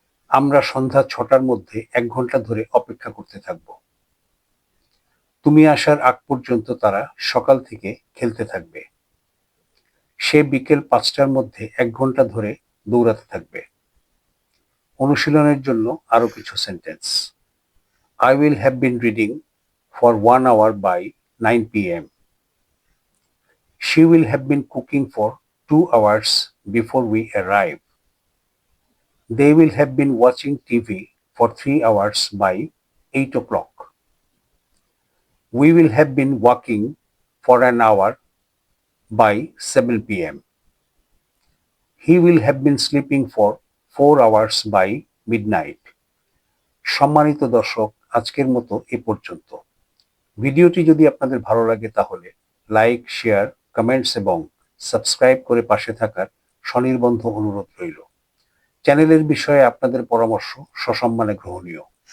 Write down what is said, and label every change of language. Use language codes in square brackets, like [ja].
[bn] আমরা সন্ধ্যা 6টার মধ্যে 1 ঘন্টা ধরে অপেক্ষা করতে থাকব। তুমি আসার আগ পর্যন্ত তারা সকাল থেকে খেলতে থাকবে। সে বিকেল 5টার মধ্যে 1 ঘন্টা ধরে দৌড়াতে থাকবে। অনুশীলনের জন্য আরো কিছু sentence. [en] I will have been reading for 1 hour by 9 p.m. She will have been cooking for 2 hours before we arrive. They will have been watching TV for 3 hours by 8 o'clock. We will have been walking for an hour by 7 p.m. He will have been sleeping for 4 hours by midnight. [bn] সম্মানিত দর্শক, আজকের মতো এ পর্যন্ত। ভিডিওটি যদি আপনাদের ভালো লাগে তাহলে লাইক, শেয়ার, কমেন্টস এবং সাবস্ক্রাইব করে পাশে থাকার স্বনির্বন্ধ অনুরোধ রইল। চ্যানেলের বিষয়ে আপনাদের পরামর্শ সসম্মানে গ্রহণীয়।